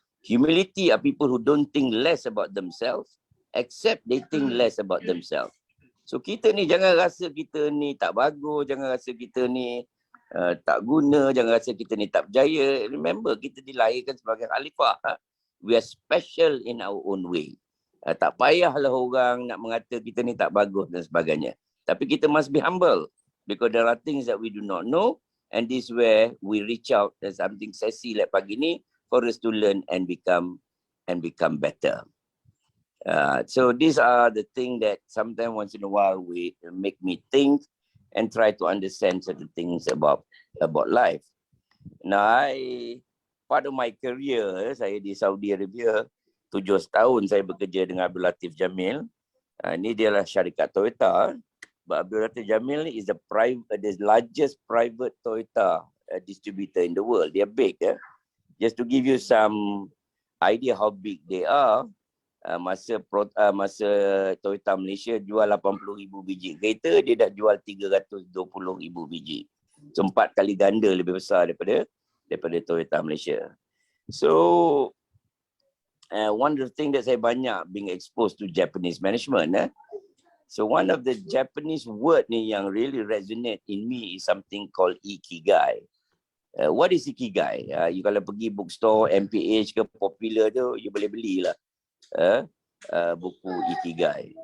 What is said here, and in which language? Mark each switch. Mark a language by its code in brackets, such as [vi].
[en] Humility are people who don't think less about themselves, except they think less about themselves. [ms] So kita ni jangan rasa kita ni tak bagus, jangan rasa kita ni tak guna, jangan rasa kita ni tak berjaya. Remember, kita dilahirkan sebagai khalifah. [en] We are special in our own way. [ms] Tak payahlah orang nak mengata kita ni tak bagus dan sebagainya. Tapi kita [en] must be humble, because there are things that we do not know, and this is where we reach out as something [ms] sesi [en] like [ms] pagi ni, [en] for us to learn and become better. So these are the things that sometimes once in a while we make me think and try to understand certain things about life. Now, part of my career, [ms] saya di Saudi Arabia, 7 tahun saya bekerja dengan Abdul Latif Jamil. Ini dia lah syarikat Toyota. [en] But Abdul Latif Jamil is the largest private Toyota distributor in the world. They are big. Just to give you some idea how big they are, [ms] masa Toyota Malaysia jual 80,000 biji kereta, dia dah jual 320,000 biji. So 4 kali ganda lebih besar daripada Toyota Malaysia. [en] So one of the things that [ms] saya banyak [en] being exposed to Japanese management. So one of the Japanese word [ms] ni yang [en] really resonate in me is something called ikigai. What is ikigai? [ms] You kalau pergi bookstore, MPH ke Popular tu, you boleh belilah buku ikigai.